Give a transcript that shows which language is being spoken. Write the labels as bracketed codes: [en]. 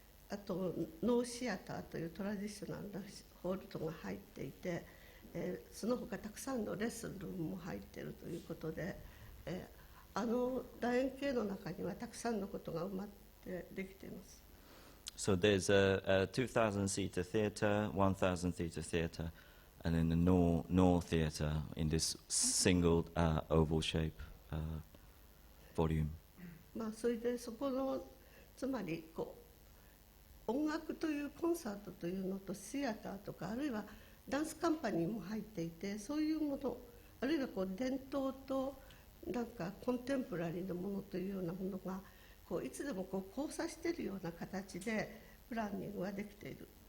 [ja] あとノーシアターというトラディショナルなホールとが入っていて、その他たくさんのレッスンルームも入っているということで、あの楕円形の中にはたくさんのことが埋まってできています。 [en] So there's a 2,000-seater theatre, 1,000-seater theatre, and then the Nor theatre in this single oval shape volume. [ja] まあそれでそこのつまりこう音楽というコンサートというのとシアターとかあるいはダンスカンパニーも入っていて、そういうものあるいはこう伝統となんかコンテンポラリーなものというようなものがこういつでもこう交差しているような形でプランニングができている。